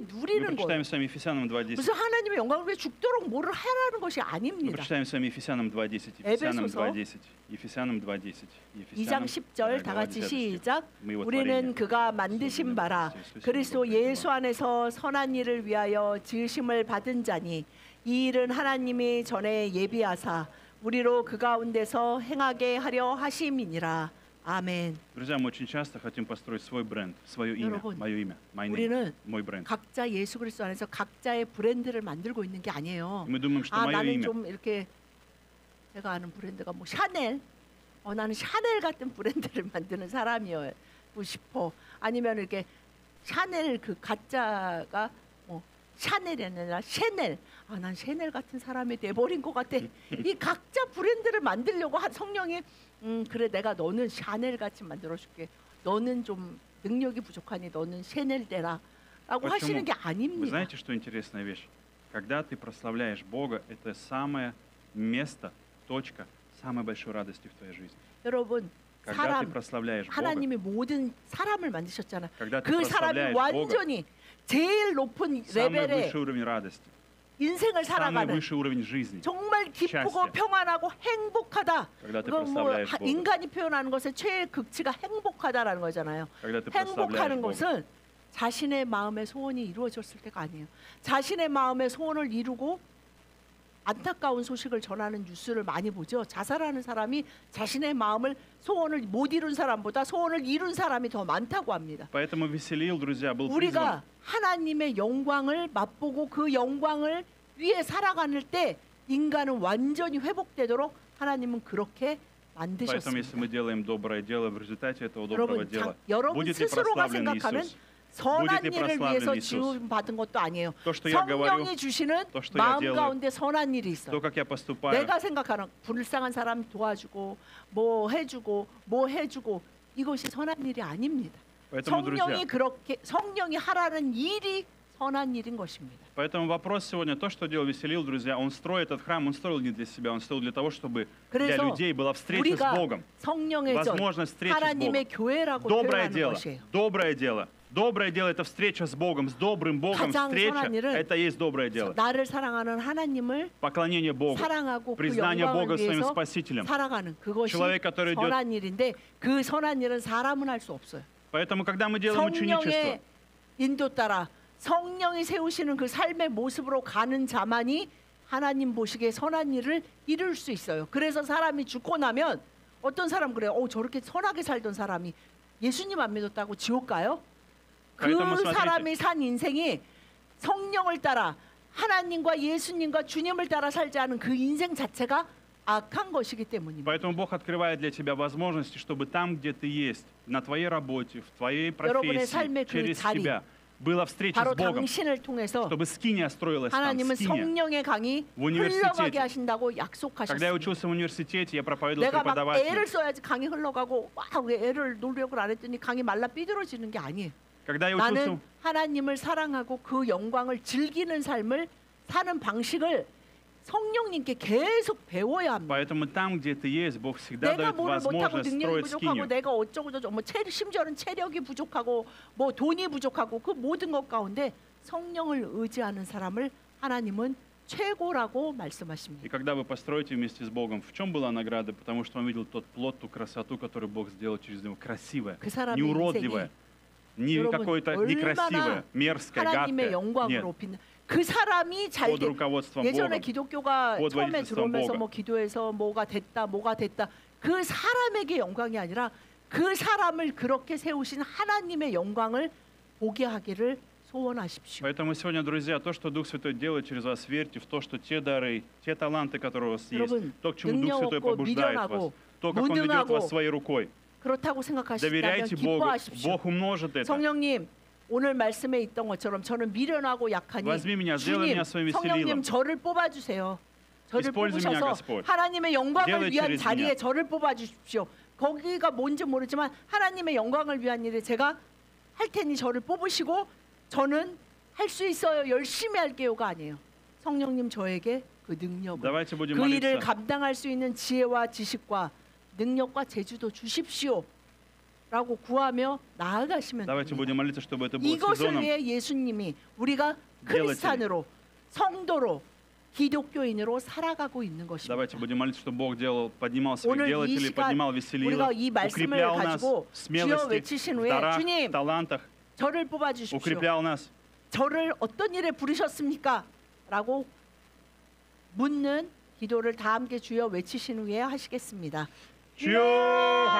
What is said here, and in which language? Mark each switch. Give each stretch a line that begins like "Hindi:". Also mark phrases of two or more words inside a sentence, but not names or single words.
Russian: Мы
Korean: 누리는
Russian: прочитаем
Korean: 거예요.
Russian: с вами Ефесянам 2:10.
Korean: 무슨 하나님의 영광을 위해 죽도록 뭐를 하라는 것이
Russian: Мы
Korean: 아닙니다.
Russian: прочитаем с вами Ефесянам 2:10.
Korean: 에베소서
Russian: Ефесянам 2:10. Ефесянам 2:10.
Korean: 2장 10절 다 같이 시작.
Russian: Мы его
Korean: 우리는
Russian: творение,
Korean: 그가 만드신
Russian: созданное
Korean: 바라
Russian: в Христе Иисусе
Korean: 그리스도
Russian: Богом пред
Korean: 예수 안에서 선한 일을 위하여 지으심을 받은 자니 이 일은 하나님이 전에 예비하사 우리로 그 가운데서 행하게 하려 하심이니라. 아멘.
Russian: Друзья, мы очень часто хотим построить свой бренд, свое имя,
Korean: 여러분,
Russian: мое имя,
English: my name,
Korean: 우리는
Russian: мой бренд.
Korean: 각자 예수 그리스도 안에서 각자의 브랜드를 만들고 있는 게 아니에요.
Russian: И мы думаем, что мое
Korean: 나는
Russian: имя,
Korean: 좀 이렇게 제가 아는 브랜드가 뭐 샤넬. 나는 샤넬 같은 브랜드를 만드는 사람이고 싶어. 아니면 이렇게 샤넬 그 가짜가 뭐 샤넬이 아니라 샤넬. 난 샤넬 같은 사람이 돼버린 것 같아. 이 각자 브랜드를 만들려고 성령이 그래 내가 너는 샤넬 같이 만들어줄게. 너는 좀 능력이 부족하니 너는 샤넬 되라. 라고
Russian: Почему?
Korean: 하시는 게
Russian: Вы
Korean: 아닙니다.
Russian: знаете, что интересная вещь? Когда ты прославляешь Бога, это самое место, точка самой большой радости в твоей жизни.
Korean: 여러분
Russian: Когда ты
Korean: 사람
Russian: прославляешь Бога,
Korean: 하나님이 모든 사람을 만드셨잖아요.
Russian: когда ты
Korean: 그 사람이
Russian: прославляешь Бога,
Korean: 완전히 제일 높은
Russian: самый
Korean: 레벨의
Russian: высший уровень радости,
Korean: 인생을
Russian: самый
Korean: 살아가는
Russian: высший уровень жизни,
Korean: 정말 기쁘고
Russian: счастья.
Korean: 평안하고 행복하다.
Russian: когда ты
Korean: 그건 뭐
Russian: прославляешь Бога,
Korean: 인간이 표현하는 것의 최애 극치가 행복하다라는 거잖아요.
Russian: когда ты прославляешь
Korean: 행복하는
Russian: Бога.
Korean: 것은 자신의 마음의 소원이 이루어졌을 때가 아니에요. 자신의 마음의 소원을 이루고 안타까운 소식을 전하는 뉴스를 많이 보죠. 자살하는 사람이 자신의 마음을 소원을 못 이룬 사람보다 소원을 이룬 사람이 더 많다고 합니다.
Russian: Поэтому Веселил, друзья, был призван.
Korean: 우리가 하나님의 영광을 맛보고 그 영광을 위해 살아가는 때 인간은 완전히 회복되도록 하나님은 그렇게
Russian: Поэтому, если мы
Korean: 만드셨습니다.
Russian: делаем доброе дело, в результате этого доброго
Korean: 여러분,
Russian: дела
Korean: 여러분
Russian: будет ли
Korean: 스스로가
Russian: прославлен
Korean: 생각하는
Russian: Иисус?
Korean: 선한
Russian: будет ли
Korean: 일을
Russian: прославлен
Korean: 위해서
Russian: Иисус?
Korean: 지원받은 것도 아니에요.
Russian: То, что я говорю,
Korean: 성령이 주시는
Russian: то, что я
Korean: 마음
Russian: делаю,
Korean: 가운데 선한 일이 있어.
Russian: то, как я поступаю,
Korean: 내가 생각하는 불쌍한 사람 도와주고 뭐 해주고 뭐 해주고 이것이 선한 일이 아닙니다.
Russian: Поэтому,
Korean: 성령이
Russian: друзья,
Korean: 그렇게 성령이 하라는 일이 선한 일인 것입니다.
Russian: поэтому вопрос сегодня, то, что делал Веселил, друзья, он строит этот храм, он строил не для себя, он строил для того, чтобы для
Korean: 그래서
Russian: людей была встреча с
Korean: 우리가
Russian: Богом,
Korean: 성령의 전
Russian: возможность встречи с
Korean: 하나님의
Russian: Богом.
Korean: 교회라고
Russian: Доброе
Korean: 표현하는
Russian: дело,
Korean: 것이에요.
Russian: доброе дело. Доброе дело – это встреча с Богом, с добрым Богом.
Korean: 가장
Russian: Встреча
Korean: 선한 일은 –
Russian: это есть доброе дело.
Korean: 나를 사랑하는 하나님을
Russian: Поклонение Богу,
Korean: 사랑하고 그
Russian: признание Бога
Korean: 영광을
Russian: своим
Korean: 위해서
Russian: Спасителем.
Korean: 살아가는 그것이
Russian: человек, который идет-
Korean: 선한 일인데 그 선한 일은 사람은 할 수 없어요.
Russian: Поэтому, когда мы делаем ученичество,
Korean: 성령의 인도 따라 성령이 세우시는 그 삶의 모습으로 가는 자만이 하나님 보시기에 선한 일을 이룰 수 있어요. 그래서 사람이 죽고 나면 어떤 사람 그래요. 저렇게 선하게 살던 사람이 예수님 안 믿었다고 지옥 가요? 그
Russian: Поэтому смотрите.
Korean: 사람이 산 인생이 성령을 따라 하나님과 예수님과 주님을 따라 살지 않은 그 인생 자체가 악한 것이기 때문입니다.
Russian: Поэтому Бог открывает для тебя возможности, чтобы там, где ты есть, на твоей работе, в твоей
Korean: 여러분의
Russian: профессии,
Korean: 삶의 그
Russian: через
Korean: 자리,
Russian: тебя, была встреча
Korean: 바로
Russian: с Богом,
Korean: 당신을 통해서
Russian: чтобы скиния строилась там,
Korean: 하나님은
Russian: скиния.
Korean: 성령의 강이
Russian: В университете.
Korean: 흘러가게 하신다고
Russian: Когда я
Korean: 약속하셨습니다.
Russian: учился в университете, я проповедовал
Korean: 내가 막
Russian: преподавателям.
Korean: 애를 써야지 강이 흘러가고 왜 애를 노력을 안 했더니 강이 말라 삐뚤어지는 게 아니에요.
Russian: Когда я
Korean: 나는
Russian: учился,
Korean: 하나님을 사랑하고 그 영광을 즐기는 삶을 사는 방식을 성령님께 계속 배워야 합니다.
Russian: поэтому там, где ты есть, Бог всегда
Korean: 내가
Russian: дает
Korean: 뭐를 못하고
Russian: возможность
Korean: 능력이
Russian: строить
Korean: 부족하고
Russian: скинию.
Korean: 내가 어쩌고 저쩌고 심지어는 체력이 부족하고 뭐 돈이 부족하고 그 모든 것 가운데 성령을 의지하는 사람을 하나님은 최고라고
Russian: И
Korean: 말씀하십니다.
Russian: когда вы построите вместе с Богом, в чем была награда? Потому что он видел тот плод, ту красоту, которую Бог сделал через него. Красивая,
Korean: 그 사람의
Russian: не уродливая, не
Korean: 여러분,
Russian: какое-то
Korean: 얼마나
Russian: некрасивое, мерзкое,
Korean: 하나님의
Russian: гадкое.
Korean: 영광을
Russian: Нет,
Korean: 높이는 그 사람이 잘
Russian: под
Korean: 돼.
Russian: руководством
Korean: 예전에
Russian: Бога.
Korean: 기독교가 곧 처음에
Russian: водительством
Korean: 들어오면서
Russian: Бога.
Korean: 뭐 기도해서 뭐가 됐다 그 사람에게 영광이 아니라 그 사람을 그렇게 세우신 하나님의 영광을 보게 하기를 소원하십시오.
Russian: Поэтому сегодня, друзья, то, что Дух Святой делает через вас, верьте в то, что те дары, те таланты, которые у вас есть,
Korean: 여러분,
Russian: то, к чему Дух
Korean: 능력
Russian: Святой
Korean: 없고
Russian: побуждает вас,
Korean: 미련하고
Russian: то, как Он ведет
Korean: 무능하고
Russian: вас своей рукой.
Korean: 그렇다고 생각하시다면
Russian: Доверяйте Богу.
Korean: 기뻐하십시오.
Russian: Бог умножит это.
Korean: 성령님 오늘 말씀에 있던 것처럼 저는 미련하고 약하니
Russian: Возьми меня, сделай
Korean: 주님,
Russian: меня своим
Korean: 성령님
Russian: веселилом.
Korean: 저를 뽑아주세요. 저를
Russian: Используй меня,
Korean: 뽑으셔서
Russian: Господь.
Korean: 하나님의 영광을
Russian: Делай
Korean: 위한
Russian: через
Korean: 자리에
Russian: меня.
Korean: 저를 뽑아주십시오. 거기가 뭔지 모르지만 하나님의 영광을 위한 일에 제가 할 테니 저를 뽑으시고 저는 할 수 있어요. 열심히 할게요가 아니에요. 성령님 저에게 그 능력을
Russian: Давайте будем
Korean: 그 일을
Russian: молиться.
Korean: 감당할 수 있는 지혜와 지식과 능력과 재주도 주십시오. 라고 구하며 나아가시면
Russian: Давайте
Korean: 됩니다.
Russian: будем молиться, чтобы это было
Korean: 이것을
Russian: сезоном.
Korean: 위해 예수님이 우리가 크리스찬으로 성도로 기독교인으로 살아가고 있는 것입니다.
Russian: Давайте будем молиться, чтобы Бог поднимал своих
Korean: 오늘 이
Russian: делателей,
Korean: 시간
Russian: поднимал
Korean: 우리가
Russian: веселилов,
Korean: 이 말씀을
Russian: укреплял нас
Korean: 가지고
Russian: в
Korean: 주여
Russian: смелости,
Korean: 외치신
Russian: в
Korean: 후에
Russian: дарах,
Korean: 주님
Russian: талантах,
Korean: 저를 뽑아주십시오.
Russian: укреплял нас.
Korean: 저를 어떤 일에 부르셨습니까? 라고 묻는 기도를 다 함께 주여 외치신 후에 하시겠습니다. 주여!